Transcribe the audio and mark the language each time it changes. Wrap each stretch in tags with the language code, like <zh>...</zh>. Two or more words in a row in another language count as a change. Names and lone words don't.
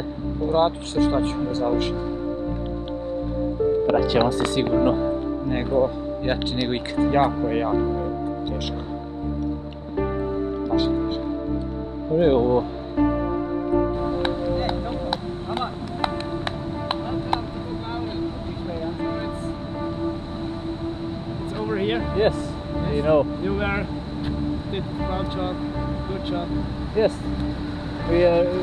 <hr>Vratit ću se, šta ću da završim. Vraćamo se sigurno. Nego, Jači nego ikad. jako je teško. Baš je teško. Ovo ovo.</hr> <en>It's over here. Yes, you know. You were did crowd shot, good shot. Yes. We are Come a little bit</en>